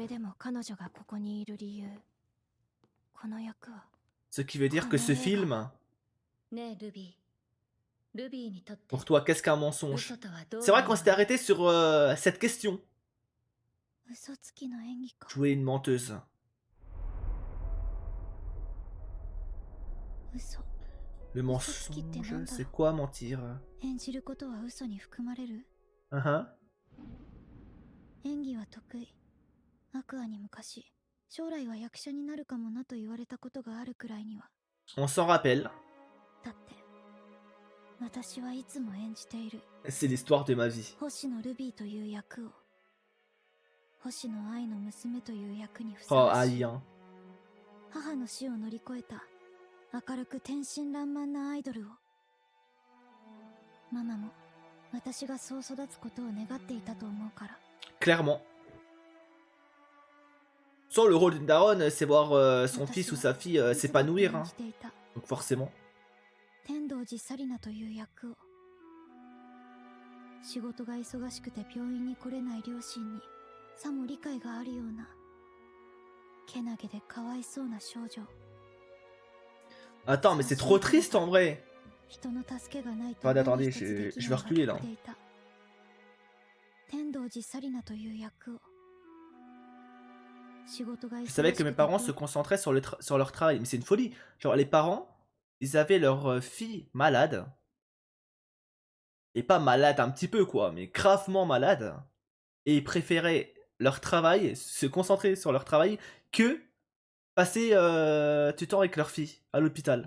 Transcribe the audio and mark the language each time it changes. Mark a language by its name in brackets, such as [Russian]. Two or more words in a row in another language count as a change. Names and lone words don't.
[French] Ce qui veut dire que ce film, pour toi, qu'est-ce qu'un mensonge? C'est vrai qu'on s'était arrêté sur cette question. Jouer une menteuse. Le mensonge, c'est quoi mentir? Uh-huh. [Japanese] 演技は得意。アクアに昔、将来は役者になるかもなと言われたことがあるくらいには。 [French] On s'en rappelle. [Japanese] だって、私はいつも演じている。 [French] C'est l'histoire de ma vie. [Japanese] 星野ルビーという役を、星野愛の娘という役にふ Oh, さわしい。 [French] Ai, hein. [Japanese] 母の死を乗り越えた明るく天真爛漫なアイドルを。ママも私がそう育つことを願っていたと思うから。 [French] Clairement. Sur le rôle d'une daronne, c'est voir son fils ou sa fille s'épanouir. Hein. Donc forcément. [Japanese] 天童寺紗理奈という役を。仕事が忙しくて病院に来れない両親にさも理解があるようなけなげでかわいそうな少女。 [French] Attends, mais c'est trop triste en vrai. [Japanese] 人の助けがないと [French] Attendez, je vais reculer là. [Japanese] 天童寺紗理奈という役を。 [French] Je savais que mes parents se concentraient sur leur travail, mais c'est une folie. Genre les parents, ils avaient leur fille malade. Et pas malade un petit peu quoi, mais gravement malade. Et ils préféraient leur travail, se concentrer sur leur travail, que passer du temps avec leur fille à l'hôpital.